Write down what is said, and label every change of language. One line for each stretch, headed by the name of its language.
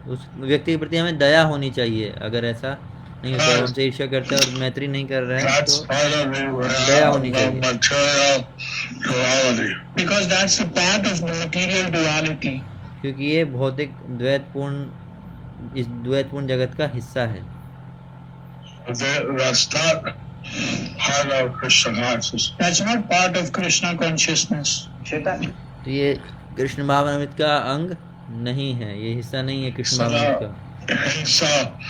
Hindi: उस व्यक्ति के प्रति हमें दया होनी चाहिए। अगर ऐसा नहीं होता है, हमसे ईर्ष्या करता है और मैत्री नहीं कर रहा है तो दया होनी चाहिए।
English: Because that's a part of material duality.
Hindi: क्योंकि ये भौतिक इस द्वैतपूर्ण जगत का हिस्सा है।
English: That's not part of Krishna consciousness.
Bangla: সেটা
Hindi: तो ये कृष्ण भावनामृत का अंग नहीं है, ये हिस्सा नहीं है कृष्ण भावनामृत का।